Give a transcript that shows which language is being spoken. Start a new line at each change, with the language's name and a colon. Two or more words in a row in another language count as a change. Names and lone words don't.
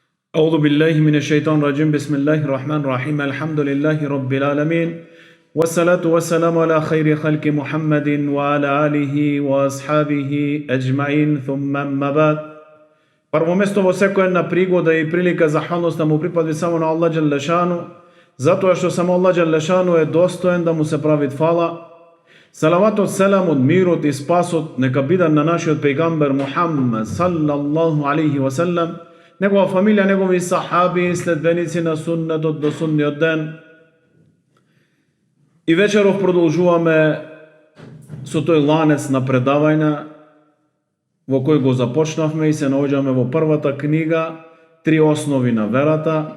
Arabic: أعوذ بالله من الشيطان الرجيم بسم الله الرحمن الرحيم الحمد لله رب العالمين والصلاة والسلام على خير خلق محمد وعلى آله وأصحابه أجمعين ثم أما بعد.
Macedonian: Прво место во секоја една пригода и прилика захвалност да му припади само на Аллах
Arabic: جل شأنه,
Macedonian: затоа што само Аллах
Arabic: جل شأنه
Macedonian: е достоен да му се прави фала. Салаватот, селамот, мирот и спасот нека бидат на нашиот пејгамбер Мухаммед
Arabic: صلى الله عليه وسلم,
Macedonian: негова фамилија, негови сахаби, следбеници на суннетот до судниот ден. И вечеров продолжуваме со тој ланец на предавања во кој го започнавме и се наоѓаме во првата книга Три основи на верата.